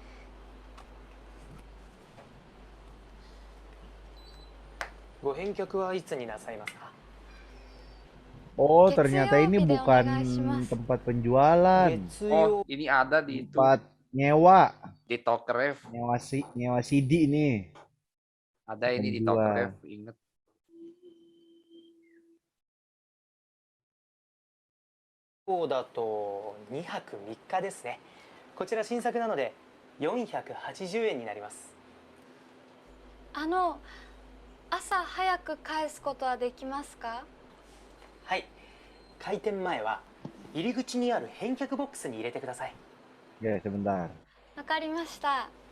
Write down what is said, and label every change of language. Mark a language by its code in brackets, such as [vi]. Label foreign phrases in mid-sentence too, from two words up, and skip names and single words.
[id] Oh, ternyata ini bukan tempat penjualan. Oh, ini ada di itu. Tempat nyewa. Di Tokref. Nyewa CD ini. Ada ini di Penjual. Tokref, inget. [ja] そうだと2泊3日ですね。こちら新作なので480円になります。朝早く返すことはできますか？はい。開店前は入り口にある返却ボックスに入れてください。 [id] Ya, sebentar. [ja] わかりました。